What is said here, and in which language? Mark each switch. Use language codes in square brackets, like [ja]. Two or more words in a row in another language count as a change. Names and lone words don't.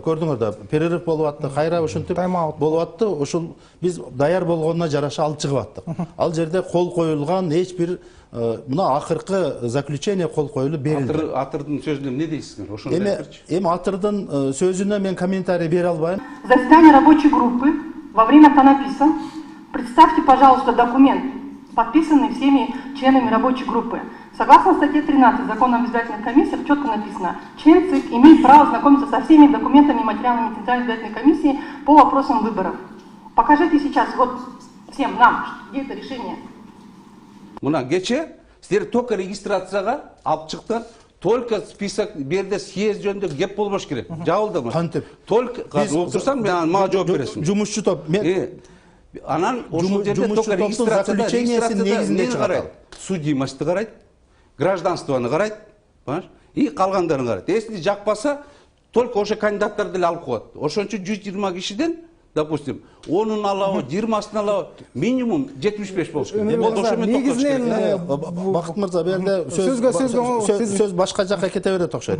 [ky] Көрдүңөр да, перерыв болуп атты, кайра ушинтип болуп атты. Ошол биз даяр болгонуна жараша алып чыгып аттык. Ал жерде кол коюлган эч бир мына акыркы заключение кол коюлуп берилди. Атырдын сөзүнө эмне дейсиздер? Ошону айтырчы. Эми Атырдын сөзүнө мен комментарий бере албайм. [ru] Заседание рабочей группы во время Танаписа. Представьте, пожалуйста, документ, подписанный всеми членами рабочей группы. Согласно статье 13 Закона об избирательных комиссиях четко написано, член ЦИК имеет право знакомиться со всеми документами и материалами Центральной избирательной комиссии по вопросам выборов. Покажите сейчас вот всем нам, где это решение. [ky] Мына кече силер только регистрацияга алып чыктыңар. [ru] Только список [ky] берде съезд жөнүндө кеп болбош керек. Жабылдыңыз. Кантип? Только турсаң мен мага жооп бересиң. Жумушчу топ. Анан ошол жерде только регистрацияда негизинде карайт. Судимостьты карайт, гражданствону карайт, понимаешь? И калгандарын карайт. Если жакпаса, только ошо кандидаттарды эле алып коет. Ошончо 120 кишиден, допустим, 10-ун алабы, 20-сын алабы, минимум 75 болуш керек. Негизинен Бакыт мырза, берде сөз башка жакка кете берет окшойт.